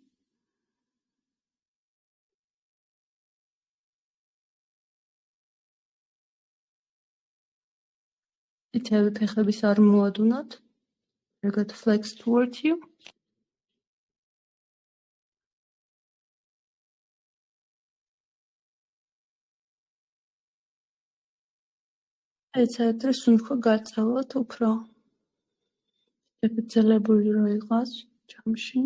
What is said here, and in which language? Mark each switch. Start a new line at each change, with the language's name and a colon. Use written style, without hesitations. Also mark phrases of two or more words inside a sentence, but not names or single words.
Georgian: თითები ფეხების არ მოადუნოთ.
English: Get flex towards you.
Georgian: ეცადეთ რომ სუნთქვა გაწევლოთ უფრო შეგრძელებული რო იყოს ჯამში.